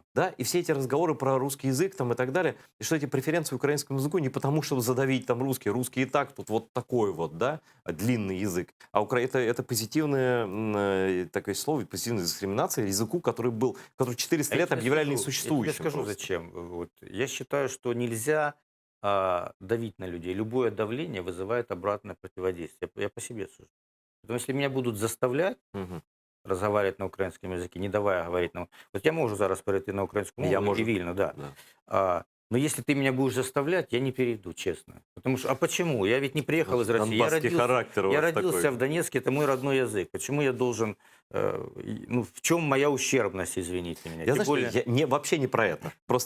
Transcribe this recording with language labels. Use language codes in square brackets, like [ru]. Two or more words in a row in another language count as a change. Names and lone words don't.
[ru] Да, и все эти разговоры про русский язык там и так далее, и что эти преференции украинскому языку не потому, чтобы задавить там русский и так, тут вот такой вот, да, длинный язык, а это позитивное такое слово, позитивная дискриминация языку, который 400 А я лет тебе объявляли скажу, несуществующим. Я тебе скажу, просто. зачем. Вот. Я считаю, что нельзя давить на людей. Любое давление вызывает обратное противодействие. Я по себе сужу. Потому что если меня будут заставлять Мгм. разговаривать на українському языке, не давая говорить на... Вот я могу [uk] зараз перейти на українську мову Я и можу. вильно, да. [ru] Да. Но если ты меня будешь заставлять, я не перейду, честно. Потому что, а почему? Я ведь не приехал из России. Донбасский характер у Я вас родился такой. в Донецке, это мой родной язык. Почему я должен... ну, в чем моя ущербность, извините меня? Я, Тем знаешь, более... вообще не про это. Просто